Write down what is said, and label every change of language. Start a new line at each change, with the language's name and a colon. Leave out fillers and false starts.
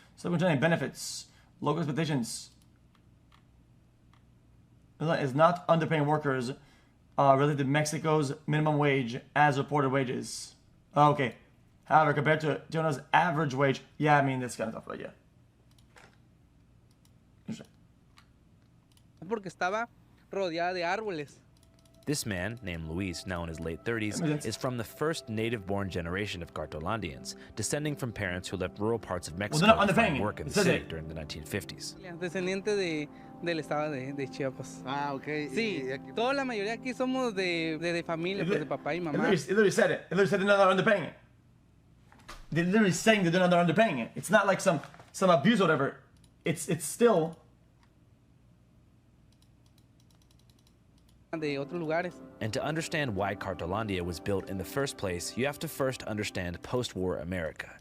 English: Subcontracting benefits. Local expectations. Is not underpaying workers related to Mexico's minimum wage as reported wages. Okay. However, compared to Tijuana's average wage, yeah, I mean, that's kind of tough, but yeah.
Spanish: Porque estaba rodeada de árboles.
English: This man, named Luis, now in his late 30s, is from the first native-born generation of Cartolandians, descending from parents who left rural parts of Mexico to find work in the city during the 1950s.
Spanish: Descendiente del estado de Chiapas. Ah, ok. Sí, toda la mayoría aquí somos de familia, pues de papá y mamá.
English: It literally said it. It literally said they're not underpaying it. They're literally saying that they're not underpaying it. It's not like some abuse or whatever. It's still
Spanish: de otros lugares.
English: And to understand why Cartolandia was built in the first place, you have to first understand post-war America.